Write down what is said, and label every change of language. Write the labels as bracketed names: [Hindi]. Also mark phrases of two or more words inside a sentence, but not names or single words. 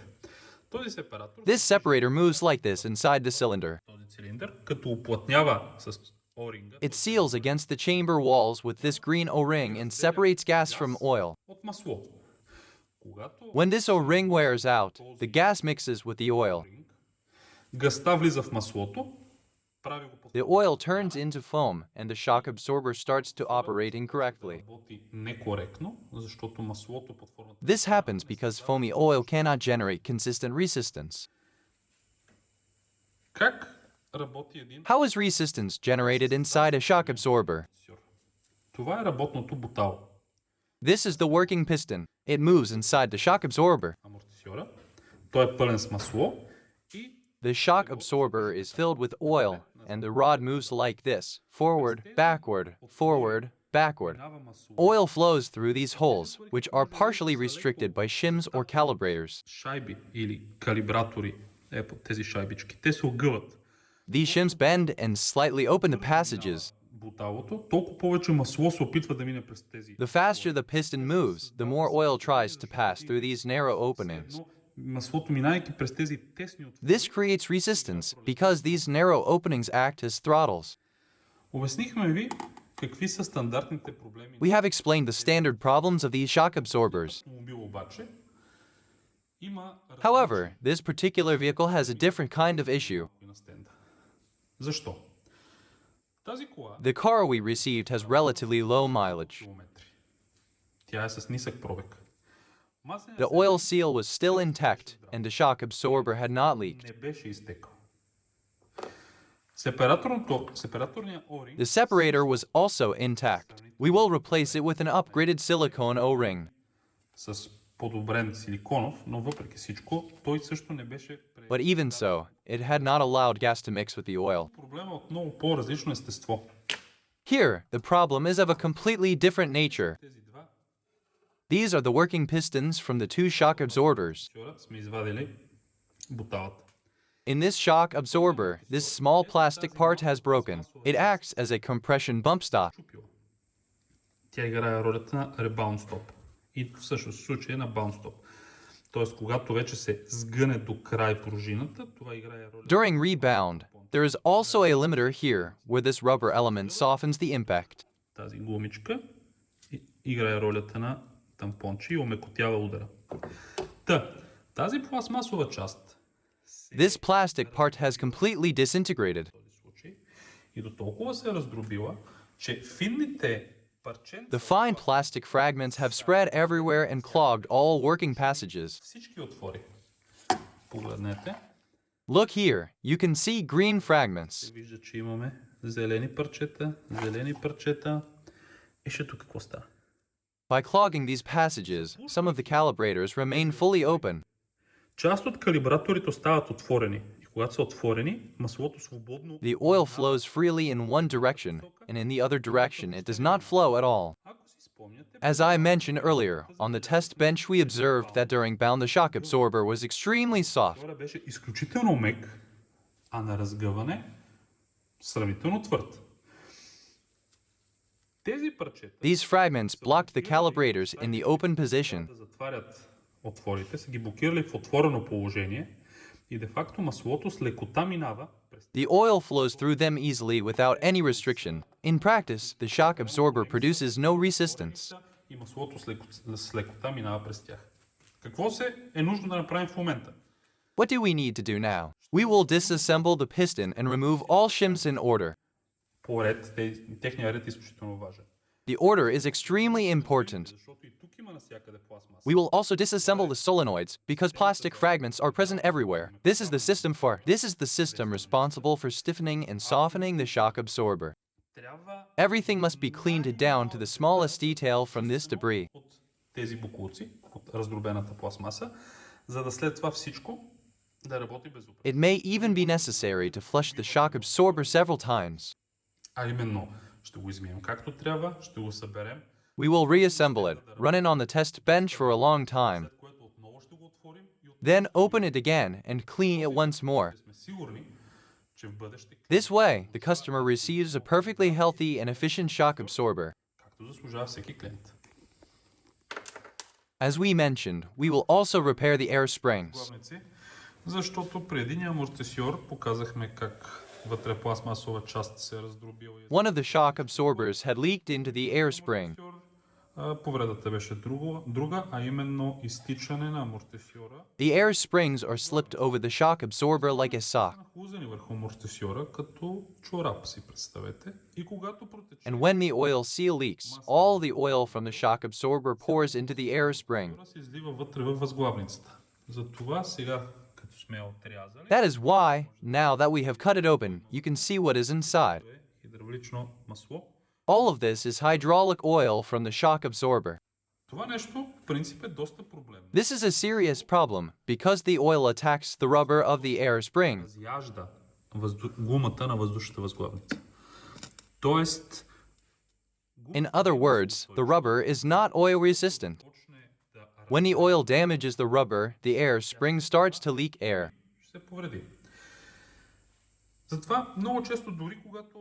[Bulgarian] Този сепаратор, [English] This separator moves like this inside the cylinder. [Bulgarian] този цилиндър, като уплътнява с о-ринга [English] It seals against the chamber walls with this green O-ring and separates gas from oil. [Bulgarian] от масло. Когато [English] When this O-ring wears out, the gas mixes with the oil. [Bulgarian] газта влиза в маслото, прави го по [English] The oil turns into foam and the shock absorber starts to operate incorrectly. [Bulgarian] работи некоректно, защото маслото под формата [English] This happens because foamy oil cannot generate consistent resistance. [Bulgarian] как работи един [English] How is resistance generated inside a shock absorber? [Bulgarian] амортисьор. Това е работното бутало. [English] This is the working piston. It moves inside the shock absorber. [Bulgarian] Амортисьора. Той е пълен с масло и [English] The shock absorber is filled with oil, and the rod moves like this, forward, backward, forward, backward. [Bulgarian] минава масло. [English] Oil flows through these holes, which are partially restricted by shims or calibrators. [Bulgarian] Шайби или калибратори, по тези шайбички, те се огъват. [English] These shims bend and slightly open the passages. [Bulgarian] Буталото, толкова повече масло се опитва да мине през тези. [English] The faster the piston moves, the more oil tries to pass through these narrow openings. [Bulgarian] Но маслото, минайки през тези тесни отвори, [English] This creates resistance because these narrow openings act as throttles. [Bulgarian] обяснихме ви какви са стандартните проблеми [English] We have explained the standard problems of these shock absorbers. [Bulgarian] на автомобил, обаче има [English] However, this particular vehicle has a different kind of issue. [Bulgarian] разлики на стенда. Защо? Тази кола [English] The car we received has relatively low mileage. [Bulgarian] километри. Тя е с нисък пробег. Масленият [English] The oil seal was still intact, and the shock absorber had not leaked. [Bulgarian] не беше изтекал. Сепараторният о-ринг [English] The separator was also intact. We will replace it with an upgraded silicone O-ring. [Bulgarian] с подобрен силиконов, но въпреки всичко, той също не беше [English] But even so, it had not allowed gas to mix with the oil. [Bulgarian] проблема от много по-различно естество. [English] Here, the problem is of a completely different nature. [Bulgarian] Тези два [English] These are the working pistons from the two shock absorbers. [Bulgarian] шора сме извадили буталата. [English] In this shock absorber, this small plastic part has broken. It acts as a compression bump stop. [Bulgarian] Чупила. Тя играе ролята на [English] rebound stop. [Bulgarian] И всъщност в случая на [English] bounce stop. [Bulgarian] Тоест, когато вече се сгъне до край пружината, това играе роля. [English] During rebound, there is also a limiter here, where this rubber element softens the impact. [Bulgarian] Тази гумичка играе ролята на тампонче и омекотява удара. Тази пластмасова част [English] This plastic part has completely disintegrated. [Bulgarian] в този случай и до толкова се е раздробила, че финните парченца, [English] The fine plastic fragments have spread everywhere and clogged all working passages. [Bulgarian] всички отвори. Погледнете. [English] Look here, you can see green fragments. [Bulgarian] Вижда, че имаме зелени парчета. Вижте тук какво става. [English] By clogging these passages, some of the calibrators remain fully open. [Bulgarian] Част от калибраторите остават отворени. И когато са отворени, маслото свободно... [English] The oil flows freely in one direction, and in the other direction it does not flow at all. [Bulgarian] Ако си спомняте, [English] As I mentioned earlier, on the test bench we observed that during bound the shock absorber was extremely soft. [Bulgarian] това беше изключително мек, а на разгъване сравнително твърд. Тези парчета These fragments blocked the calibrators in the open position. да затварят отворите, са ги блокирали в отворено положение и де-факто маслото с лекота минава през [English] The oil flows through them easily without any restriction. In practice, the shock absorber produces no resistance. [Bulgarian] и маслото с лекота минава през тях. Какво се е нужно да направим в момента? [English] What do we need to do now? We will disassemble the piston and remove all shims in order. [Bulgarian] По ред, техният ред е изключително важен. [English] The order is extremely important. [Bulgarian] Защото и тук има навсякъде пластмаса. [English] We will also disassemble the solenoids because plastic fragments are present everywhere. This is the system responsible for stiffening and softening the shock absorber. [Bulgarian] Трябва [English] Everything must be cleaned down to the smallest detail from this debris. [Bulgarian] от тези боклуци, от раздробената пластмаса, за да след това всичко да работи безупречно. [English] It may even be necessary to flush the shock absorber several times. [Bulgarian] А именно, ще го измием както трябва, ще го съберем, [English] We will reassemble it, run it on the test bench for a long time. [Bulgarian] след което отново ще го [English] Then open it again and clean it once more. [Bulgarian] сме сигурни, че в бъдеще, [English] This way, the customer receives a perfectly healthy and efficient shock absorber. [Bulgarian] както заслужава всеки клиент. [English] As we mentioned, we will also repair the air springs. [Bulgarian] Главници, защото при единия амортисьор показахме как вътре пластмасова част се е раздробила. [English] One of the shock absorbers had leaked into the air spring. [Bulgarian] Повредата беше друга, а именно изтичане на амортисьора. [English] The air springs are slipped over the shock absorber like a sock. [Bulgarian] Нахлузени върху амортисьора като чорап, си представете. И когато протече, [English] And when the oil seal leaks, all the oil from the shock absorber pours into the air spring. [Bulgarian] се излива вътре във възглавницата. Затова сега, като сме отрязали, [English] That is why, now that we have cut it open, you can see what is inside. [Bulgarian] хидравлично масло. [English] All of this is hydraulic oil from the shock absorber. [Bulgarian] Това нещо, в принцип, е доста проблемно. [English] This is a serious problem because the oil attacks the rubber of the air spring. [Bulgarian] Разяжда гумата на въздушната възглавница. Тоест, [English] In other words, the rubber is not oil resistant. When the oil damages the rubber, the air spring starts to leak air. [Bulgarian] ще се повреди. Затова много често дори когато